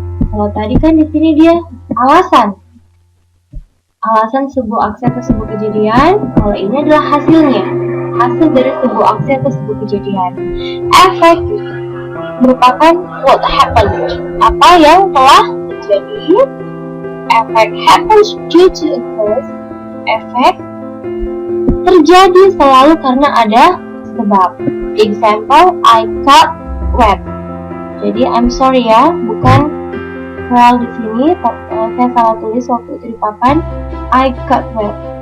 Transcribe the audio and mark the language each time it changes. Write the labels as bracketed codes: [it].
[id] Kalau tadi kan di sini dia alasan. Alasan sebuah aksi atau sebuah kejadian, kalau ini adalah hasilnya, hasil dari sebuah aksi atau sebuah kejadian. Effect merupakan [en] what happened, [id] apa yang telah terjadi. [en] Effect happens due to a cause. [id] Effect terjadi selalu karena ada sebab. [en] Example, I got wet. [id] Jadi [en] I'm sorry [id] ya, bukan well di sini, saya salah tulis waktu itu di papan. [en] I got wet.